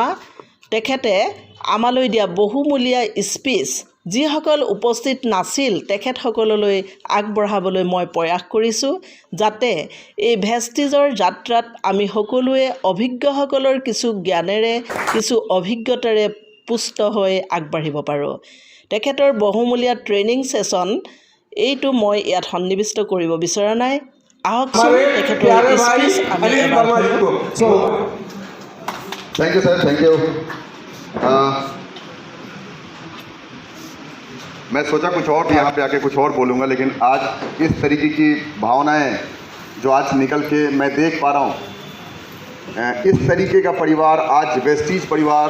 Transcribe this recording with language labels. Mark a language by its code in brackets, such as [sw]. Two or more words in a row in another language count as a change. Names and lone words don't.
[as] তেখেতে আমালৈ দিয়া বহুমূলীয়া স্পিচ যিসকল উপস্থিত নাছিল তেখেতসকললৈ আগবঢ়াবলৈ মই প্ৰয়াস কৰিছোঁ যাতে এই ভেষ্টিজৰ যাত্ৰাত আমি সকলোৱে অভিজ্ঞসকলৰ কিছু জ্ঞানেৰে কিছু অভিজ্ঞতাৰে পুষ্ট হৈ আগবাঢ়িব পাৰোঁ। তেখেতৰ বহুমূলীয়া ট্ৰেইনিং সেশন এইটো মই ইয়াত সন্নিৱিষ্ট কৰিব বিচৰা নাই। আহকচোন তেখেতৰ স্পিচ আমি এবাৰ শুনো। [en] thank you sir, thank you. [hi] मैं सोचा कुछ और यहाँ पे आके कुछ और बोलूँगा, लेकिन आज इस तरीके की भावनाएं जो आज निकल के मैं देख पा रहा हूँ, इस तरीके का परिवार आज वेस्टीज परिवार।